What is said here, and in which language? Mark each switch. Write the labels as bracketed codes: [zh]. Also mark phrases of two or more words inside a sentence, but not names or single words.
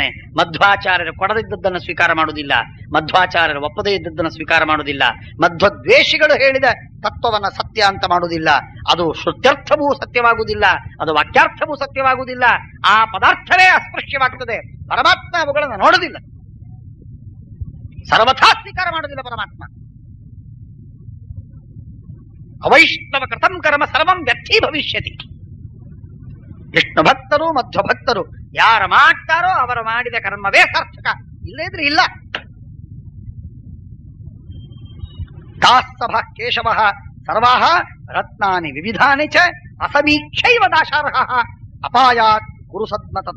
[kn] ಮಧ್ವಾಚಾರ್ಯರು ಕೊಡದಿದ್ದದ್ದನ್ನು ಸ್ವೀಕಾರ ಮಾಡುವುದಿಲ್ಲ, ಮಧ್ವಾಚಾರ್ಯರು ಒಪ್ಪದೇ ಇದ್ದದ್ದನ್ನು ಸ್ವೀಕಾರ ಮಾಡುವುದಿಲ್ಲ, ಮಧ್ವದ್ವೇಷಿಗಳು ಹೇಳಿದ ತತ್ವವನ್ನ ಸತ್ಯ ಅಂತ ಮಾಡುವುದಿಲ್ಲ. ಅದು ಶ್ರುತ್ಯರ್ಥವೂ ಸತ್ಯವಾಗುವುದಿಲ್ಲ, ಅದು ವಾಕ್ಯಾರ್ಥವೂ ಸತ್ಯವಾಗುವುದಿಲ್ಲ. ಆ ಪದಾರ್ಥವೇ ಅಸ್ಪೃಶ್ಯವಾಗ್ತದೆ. ಪರಮಾತ್ಮ ಅವುಗಳನ್ನು ನೋಡುವುದಿಲ್ಲ, ಸರ್ವಥಾ ಸ್ವೀಕಾರ ಮಾಡುವುದಿಲ್ಲ ಪರಮಾತ್ಮ. [sa] ಅವೈಷ್ಣವ ಕೃತಂ ಕರ್ಮ ಸರ್ವಂ ವ್ಯರ್ಥಿ ಭವಿಷ್ಯತಿ. [kn] ವಿಷ್ಣು ಭಕ್ತರು ಮಧ್ವ ಭಕ್ತರು ಯಾರು ಮಾಡ್ತಾರೋ ಅವರು ಮಾಡಿದ ಕರ್ಮವೇ ಸಾರ್ಥಕ, ಇಲ್ಲದ್ರೆ ಇಲ್ಲ. [sa] ತಾಸ್ತಭ ಕೇಶವ ಸರ್ವಾಹ ರತ್ನಾನಿ ವಿವಿಧಾನಿ ಚ ಅಸಮೀಕ್ಷೈವ ದಾಶಾರ್ಹ ಅಪಾಯಾತ್ ಕುರು ಸದ್ಮತತ್.